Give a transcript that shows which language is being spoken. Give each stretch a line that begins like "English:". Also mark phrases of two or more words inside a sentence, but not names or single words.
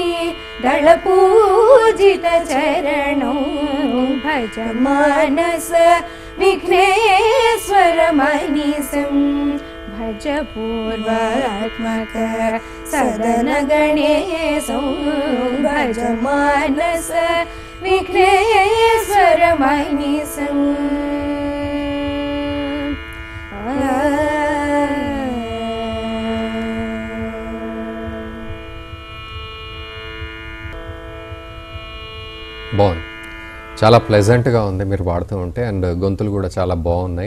Sanskrit: दलपूजित चरणं भज मानस विघ्नेश्वरमनीशं भज पूर्वात्मक सदनगणेशं भज मानस विघ्नेश्वरमनीशं
Telugu: బాగుంది, చాలా ప్లెజెంట్గా ఉంది మీరు పాడుతూ ఉంటే. అండ్ గొంతులు కూడా చాలా బాగున్నాయి.